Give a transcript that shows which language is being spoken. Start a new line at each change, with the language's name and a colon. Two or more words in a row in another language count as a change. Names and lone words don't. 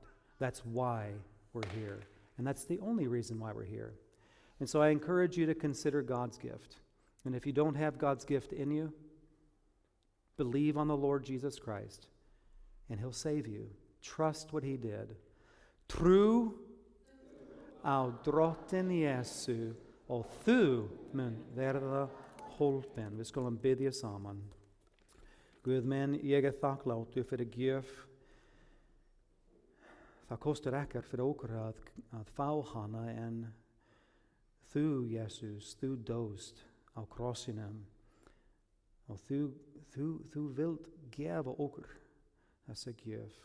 English: That's why we're here. And that's the only reason why we're here. And so I encourage you to consider God's gift. And if you don't have God's gift in you, believe on the Lord Jesus Christ, and he'll save you. Trust what he did.
Icelandic: Trú á Drottinn Jesú og þú mun verða hólpin. Við skulum biðja saman. Guð minn, ég þakklátur fyrir gjöf. Það kostar ekkert fyrir okkur að fá hana, en þú, Jesus, þú dóst á krossinum og þú vilt gefa okkur þessa gjöf.